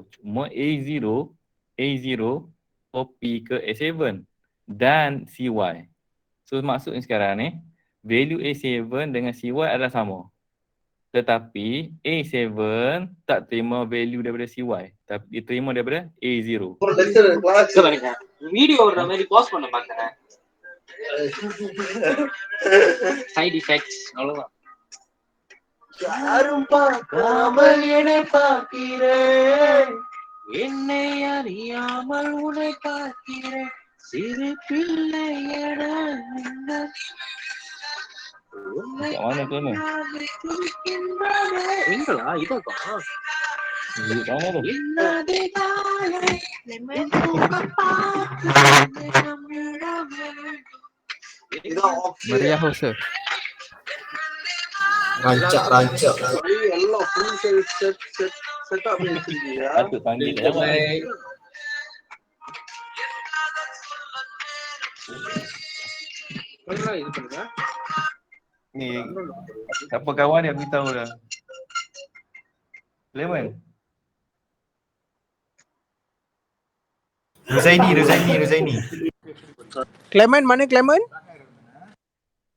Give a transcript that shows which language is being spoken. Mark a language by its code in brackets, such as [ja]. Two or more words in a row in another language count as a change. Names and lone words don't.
[ms] Cuma A0 copy ke A7 dan CY. So maksudnya sekarang ni value A7 dengan CY adalah sama. Tetapi A7 tak terima value daripada CY, tapi dia terima daripada A0. [ta] வீடியோ ஓடுற மாதிரி பாஸ் பண்ண பார்க்கறேன். [en] side effects [ta] அவ்வளவுதான். யாரும் பார்க்காமல் என்னை பார்க்கிறேன், என்னை அறியாமல் உன்னை பார்க்கிறேன், சிறு பிள்ளையட உன்னை [ms] Kat mana tu ni? [ta] எங்களா இதா [ms] Kat mana tu? Meriah oh sir. rancak. [ta] எல்லாம் [en] full setup [ta] பண்ணி வச்சிருக்கியா? [ms] Patut panggil kat awak ni. [ta] இது பண்ணுங்க. [ms] Ni siapa kawan dia beritahu dah. Lemon. Ruzaini. Clement, mana Clement?